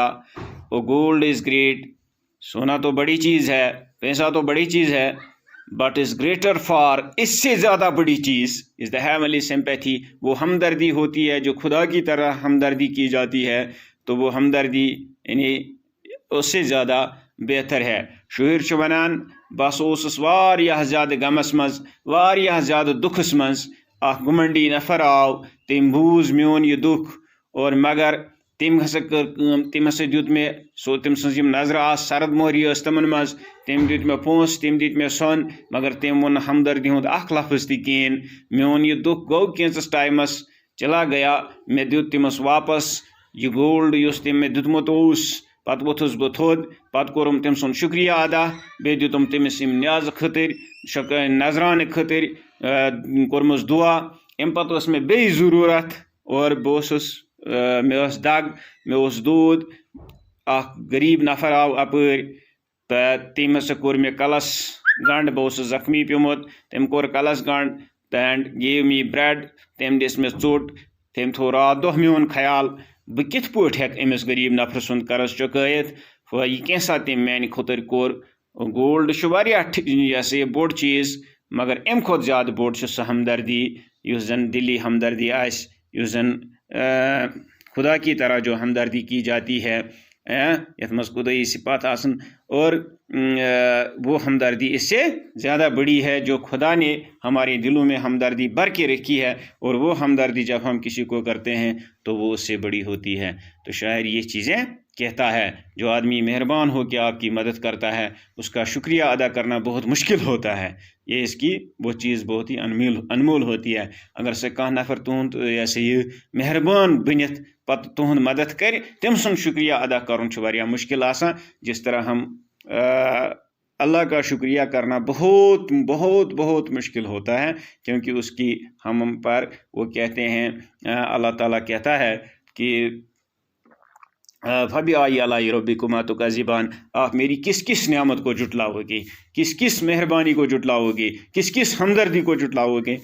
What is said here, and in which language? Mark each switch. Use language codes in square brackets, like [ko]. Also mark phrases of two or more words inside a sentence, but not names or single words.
[ur] وہ [en] gold is great [ur] سونا تو بڑی چیز ہے پیسہ تو بڑی چیز ہے [en] but is greater far [ur] اس سے زیادہ بڑی چیز [en] is the heavenly sympathy [ur] وہ ہمدردی ہوتی ہے جو خدا کی طرح ہمدردی کی جاتی ہے تو وہ ہمدردی یعنی اس سے زیادہ بہتر ہے [ks] شاعر چھُ وَنان بس اوسُس واریاہ زیادٕ غمس منٛز واریاہ زیادٕ دُکھس منٛز اکھ گُمنڈی نفر آو تٔمۍ بوٗز میون یہِ دُکھ اور مگر تٔمۍ ہسا کٔر کٲم تٔمۍ ہسا دیُت مےٚ تٔمۍ سٕنٛز یِم نظرٕ آسہٕ سرد موہری ٲس تِمن منٛز تٔمۍ دیُت مےٚ پونٛسہٕ تٔمۍ دِتۍ مےٚ سۄن مگر تٔمۍ ووٚن نہٕ ہمدردی ہُنٛد اکھ لفظ تہِ کِہیٖنۍ میون یہِ دُکھ گوٚو کینٛژس ٹایمس [ur] چلا گیا [ks] مےٚ دیُت تٔمِس واپس یہِ گولڈ یُس تٔمۍ مےٚ دیُتمُت اوس پتہٕ ووٚتھُس بہٕ تھوٚد پتہٕ کوٚرُم تٔمۍ سُنٛد شُکریہ ادا بیٚیہِ دِتُم تٔمِس یِم نیازٕ خٲطرٕ نظرانہٕ خٲطرٕ کوٚرمُس دُعا اَمہِ پتہٕ ٲس مےٚ بیٚیہِ ضروٗرت اور بہٕ اوسُس مےٚ ٲس دگ مےٚ اوس دود اکھ غریٖب نفر آو اپٲرۍ تہٕ تٔمۍ ہسا کوٚر مےٚ کلس گنٛڈ بہٕ اوسُس زخمی پیوٚمُت تٔمۍ کوٚر کلس گنٛڈ [en] and gave me bread [ks] تٔمۍ دِژ مےٚ ژوٚٹ تٔمۍ تھوٚو رات دۄہ میون خیال بہٕ کِتھ پٲٹھۍ ہٮ۪کہٕ أمِس غریٖب نفرٕ سُنٛد قرض چُکٲیِتھ یہِ کینٛژھا تٔمۍ میانہِ خٲطرٕ کوٚر گولڈ چھُ واریاہ یہِ ہسا یہِ بوٚڑ چیٖز مگر اَمہِ کھۄتہٕ زیادٕ بوٚڑ چھُ سۄ ہمدردی یُس زن دِلی ہمدردی آسہِ یُس زن [ur] خدا کی طرح جو ہمدردی کی جاتی ہے [ks] یت مز خدائی صفات آسن [ur] اور وہ ہمدردی اس سے زیادہ بڑی ہے جو خدا نے ہمارے دلوں میں ہمدردی بھر کے رکھی ہے، اور وہ ہمدردی جب ہم کسی کو کرتے ہیں تو وہ اس سے بڑی ہوتی ہے۔ تو شاعر یہ چیزیں کہتا ہے، جو آدمی مہربان ہو کے آپ کی مدد کرتا ہے اس کا شکریہ ادا کرنا بہت مشکل ہوتا ہے، یہ اس کی وہ چیز بہت ہی انمول ہوتی ہے۔ [ks] اگر سے کانٛہہ نفر تہند ایسے یہ مہربان بنت پتہ تہند مدد کر، تم سن شکریہ ادا کرن واریاہ مشکل آسان، [ur] جس طرح ہم اللہ کا شکریہ کرنا بہت بہت بہت مشکل ہوتا ہے، کیونکہ اس کی ہم پر وہ کہتے ہیں اللہ تعالیٰ کہتا ہے کہ [ar] فَبِأَيِّ آلَاءِ رَبِّكُمَا تُكَذِّبَانِ، [ur] آپ میری کس کس نعمت کو جھٹلاؤ گے، کس کس مہربانی کو جھٹلاؤ گے، کس کس ہمدردی کو جھٹلاؤ گے۔